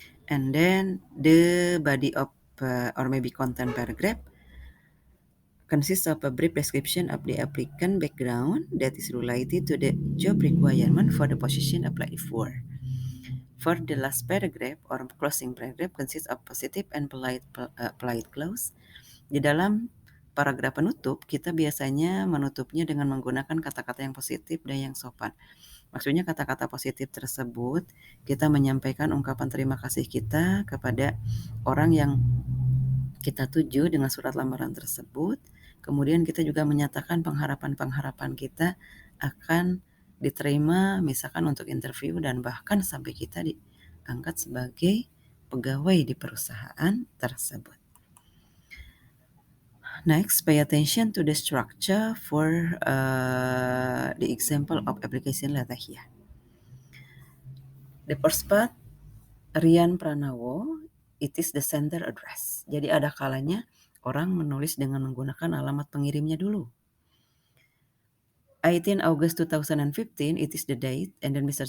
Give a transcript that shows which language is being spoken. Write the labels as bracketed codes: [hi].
[en] And then the body of or maybe content paragraph consists of a brief description of the applicant background that is related to the job requirement for the position applied for. For the last paragraph or closing paragraph consists of positive and polite clause. [id] Di dalam paragraf penutup, kita biasanya menutupnya dengan menggunakan kata-kata yang positif dan yang sopan. Maksudnya kata-kata positif tersebut, kita menyampaikan ungkapan terima kasih kita kepada orang yang kita tuju dengan surat lamaran tersebut. Kemudian kita juga menyatakan pengharapan-pengharapan kita akan diterima misalkan untuk interview dan bahkan sampai kita diangkat sebagai pegawai di perusahaan tersebut. [en] Next, pay attention to the structure for the example of application letter here. The first part, Rian Pranowo, it is the sender address. [id] Jadi ada kalanya orang menulis dengan menggunakan alamat pengirimnya dulu. [en] 18 August 2015, it is the date, and then Mr.